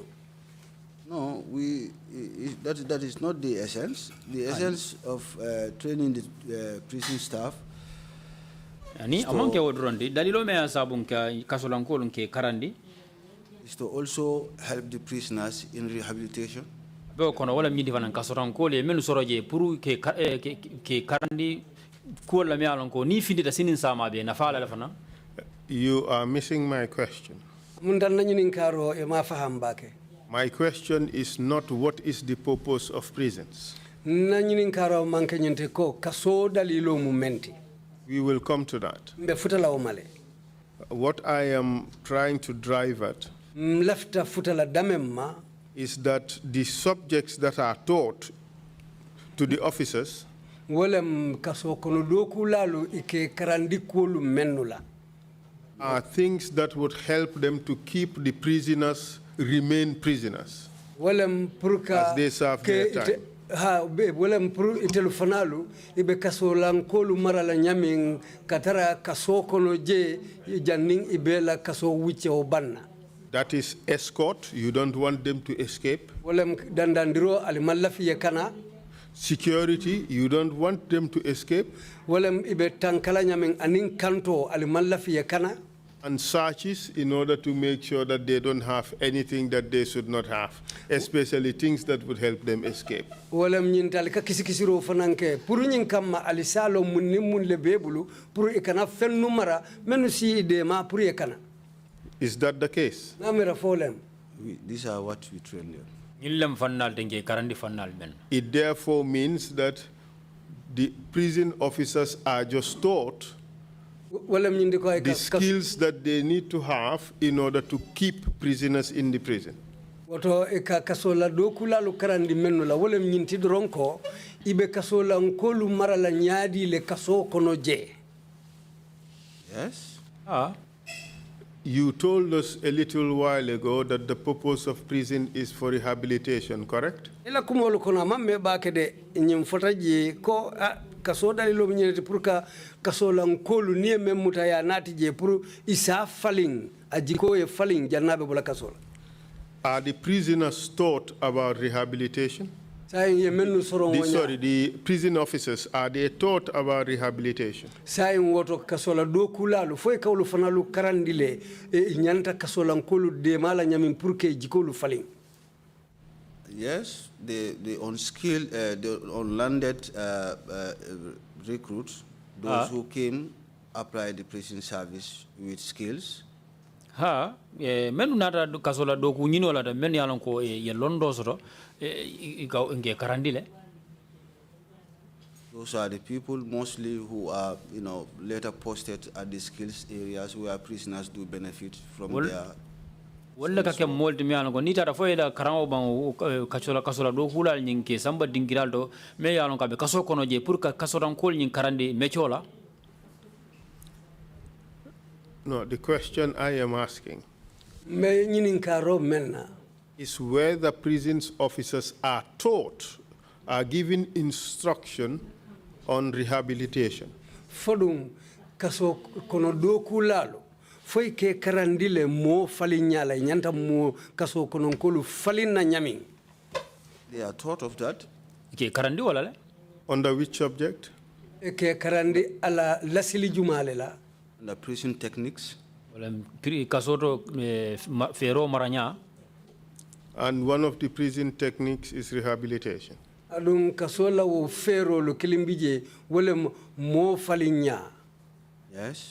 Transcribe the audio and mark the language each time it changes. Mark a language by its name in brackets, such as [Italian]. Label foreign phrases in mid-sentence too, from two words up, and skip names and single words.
[English] No, that is not the essence. The essence of training the prison staff [Mandingo] Ani amanke wodrondi dalilo me asabun ka kasolan kolu ke karandi [English] is to also help the prisoners in rehabilitation. [Mandingo] Be kono wala mi difanan kasolan kolu menu soroje pour ke karandi ko la mi alon ko ni findita sinin sama be na fala la fana. [English] You are missing my question. [Mandingo] Mundan nañu nin karo e ma faham bake. [English] My question is not what is the purpose of prisons. [Mandingo] Nañu nin karo manke nyente ko kaso dalilo mu menti. [English] We will come to that. [Mandingo] Mbe futala o male. [English] What I am trying to drive at [Mandingo] Lefta futala damemma [English] is that the subjects that are taught to the officers [Mandingo] wolem kaso kono doku lalu ike karandi kolu mennula. [English] Are things that would help them to keep the prisoners remain prisoners as they serve their time. [Mandingo] Wolem pur itelu fanalu ibe kaso lankolu marala nyamin katara kaso kono je janning ibela kaso wiche obanna. [English] That is escort. You don't want them to escape. [Mandingo] Wolem dandandiro alimallafi yakana. [English] Security. You don't want them to escape. [Mandingo] Wolem ibe tankala nyamin anin kanto alimallafi yakana. [English] And searches in order to make sure that they don't have anything that they should not have, especially things that would help them escape. [Mandingo] Wolem nyintali ka kisikisiro fananke puru nyin kamma alisalo munni mun le bebulu puru ikana fennu mara menu si idema puru ikana. [English] Is that the case? [Mandingo] Namira folem. [English] These are what we train them. [Mandingo] Nyillam fannal tenke karandi fannal men. [English] It therefore means that the prison officers are just taught the skills that they need to have in order to keep prisoners in the prison. [Mandingo] Woto eka kasola dokula lu karandi menno la wolem nyinti dronko ibe kasola nkolu marala nyaadi le kaso kono je. [English] Yes. You told us a little while ago that the purpose of prison is for rehabilitation, correct? [Mandingo] Ila kumolu kono mamme bakede nyim fotaji ko kaso dalilo nyete pour ka kasola nkolu nie memuta ya nati je pour isa faling ajiko e faling jannabe bula kasola. [English] Are the prisoners taught about rehabilitation? The prison officers, are they taught about rehabilitation? Yes, the unskilled, the unlanded recruits, those who came, applied the prison service with skills. [Mandingo] Menu nata kasola doku nyino la men yalon ko ye londo soto nge karandile. [English] Those are the people mostly who are, later posted at the skills areas where prisoners do benefit from their. [Mandingo] Wala ka kem molti mi yalon ko ni tata foyela karamo ban kasola doku la nyinke samba dingiral do me yalon ka be kaso kono je pour ka kasoran kol nyin karandi mechola. [English] No, the question I am asking is whether prisons officers are taught, are given instruction on rehabilitation. [Mandingo] Fodum kaso kono doku lalo foi ke karandile mo falinyala nyanta mo kaso kono kolu falina nyamin. [English] They are taught of that. [Mandingo] Ke karandi wala le? [English] Under which subject? [Mandingo] Ke karandi ala lasili jumale la. [English] The prison techniques. And one of the prison techniques is rehabilitation. Yes.